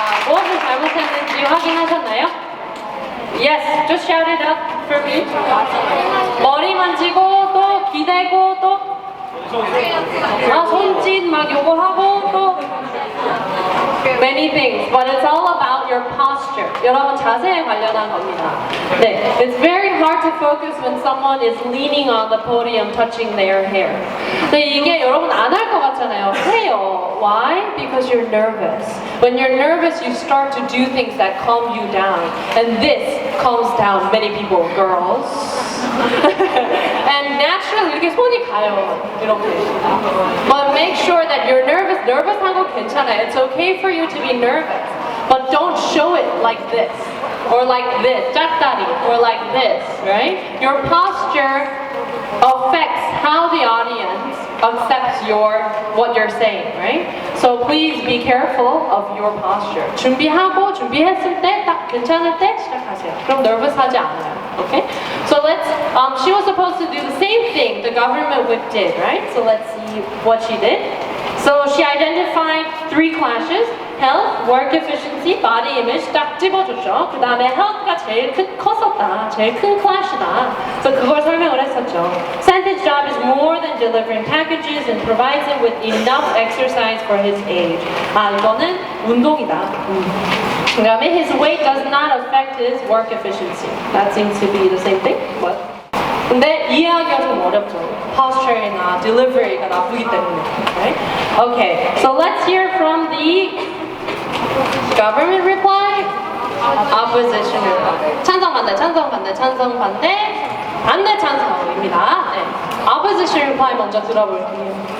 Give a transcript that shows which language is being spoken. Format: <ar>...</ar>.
<ko>무엇을 잘못했는지 확인하셨나요?</ko> <en>Yes, just shout it out for me.</en> <ko>머리 만지고 또 기대고 또 손짓 막 요거 하고 또</ko> <en>many things, but it's all about your posture.</en> <ko>여러분 자세에 관련한 겁니다.</ko> <en>네, it's very hard to focus when someone is leaning on the podium, touching their hair.</en> <ko>근데 이게 여러분 안 할 것 같잖아요. 해요.</ko> <en>Why? Because you're nervous. When you're nervous, you start to do things that calm you down, and this calms down many people, girls. And naturally</en> <ko>이렇게 손이 가요. 이렇게.</ko> <en>But make sure that you're nervous.</en> <ko>Nervous한 거 괜찮아요.</ko> <en>It's okay for you to be nervous, but don't show it like this, or like this,</en> <ko>짝다리,</ko> <en>or like this, right? Your posture affects how the audience accepts what you're saying, right? So please be careful of your posture.</en> <ko>준비했을 때 딱 괜찮을 때 시작하세요. 그럼 nervous하지 않아요.</ko> <en>Okay? So she was supposed to do the same thing the government whip did, right? So let's see what she did. So she identified 3 clashes: health, work efficiency, body image.</en> <ko>딱 집어줬죠. 그 다음에 health가 제일 컸었다. 제일 큰 clash다. 그래서 그걸 설명을 했었죠.</ko> <en>Santa's job is more than delivering packages and provides him with enough exercise for his age.</en> <ko>이거는 운동이다.</ko> <en>그 다음에 his weight does not affect his work efficiency. That seems to be the same thing. What?</en> <ko>근데 이해하기가 좀 어렵죠. posture이나 delivery가 나쁘기 때문에.</ko> <en>Right? Okay, so let's hear from the government reply, opposition reply.</en> <ko>찬성 반대, 찬성 반대, 찬성 반대, 반대 찬성입니다. 네. opposition reply 먼저 들어볼게요.</ko>